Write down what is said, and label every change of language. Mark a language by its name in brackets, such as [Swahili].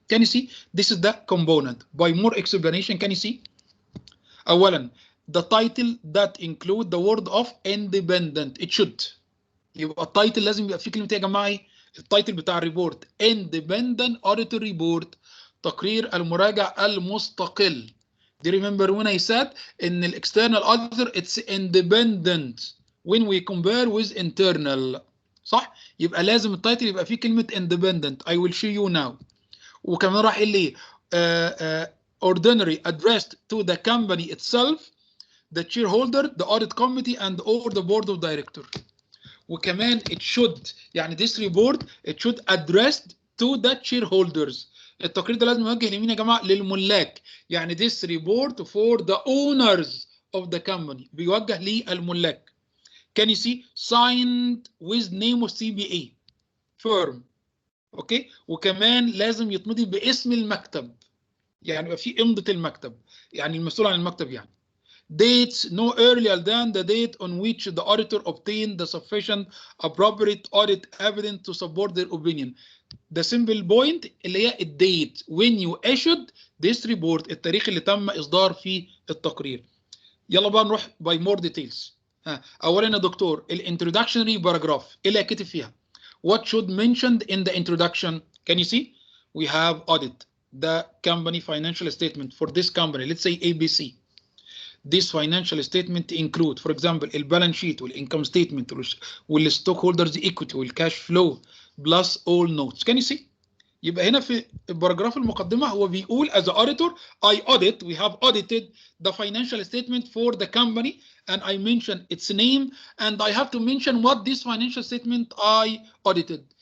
[English] Can you see this is the component by more explanation. Can you see [Arabic] اولا [English] the title that include the word of independent it should [Arabic] يبقى التايتل لازم يبقى فيه كلمه ايه يا جماعه؟ ايه التايتل بتاع الريبورت؟ [English] independent auditor report [Arabic] تقرير المراجع المستقل. [English] Do you remember when I said ان الاكسترنال auditor it's independent when we compare with internal [Arabic] صح؟ يبقى لازم التايتل يبقى فيه كلمه [English] independent. I will show you now. [Arabic] وكمان راح قال لي [English] ordinary addressed to the company itself, the shareholder, the audit committee and or the board of directors. وكمان it should يعني this report it should addressed to the shareholders. [Arabic] التقرير ده لازم يوجه لمين يا جماعه؟ للملاك. [English] يعني this report for the owners of the company [Arabic] بيوجه للملاك. [English] Can you see signed with name of CBA firm. [Arabic] اوكي وكمان لازم يتمضي باسم المكتب يعني يبقى في امضه المكتب يعني المسؤول عن المكتب يعني. [English] Dates no earlier than the date on which the auditor obtained the sufficient appropriate audit evidence to support their opinion. The simple point [Arabic] اللي هي الديت [English] when you issued this report [Arabic] التاريخ اللي تم إصدار فيه التقرير. يلا بقى نروح [English] by more details. [Arabic] أولا يا دكتور الانترودكشنري باراجراف إيه اللي هكتب فيها؟ [English] What should mentioned in the introduction? Can you see? We have audit the company financial statement for this company. Let's say ABC. This financial statement include, for example, [Arabic] البالانس شيت والانكم ستيتمنت والستوك هولدرز ايكويتي والكاش فلو [English] Plus all notes. Can you see؟ [Arabic] يبقى هنا في الباراجراف المقدمه هو بيقول [English] as an auditor I audit we have audited the financial statement for the company and I mention its name and I have to mention what this financial statement I audited.